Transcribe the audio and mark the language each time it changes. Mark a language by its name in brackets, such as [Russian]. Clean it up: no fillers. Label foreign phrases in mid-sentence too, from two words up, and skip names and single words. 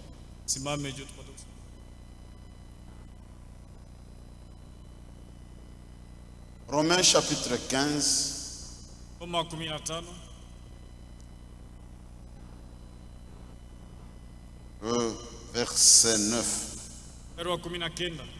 [Swahili] Simame juu tupate kusoma. [French] Romains chapitre 15, [Swahili] Roma 15 [French] verset 9. [Swahili] mstari wa 19.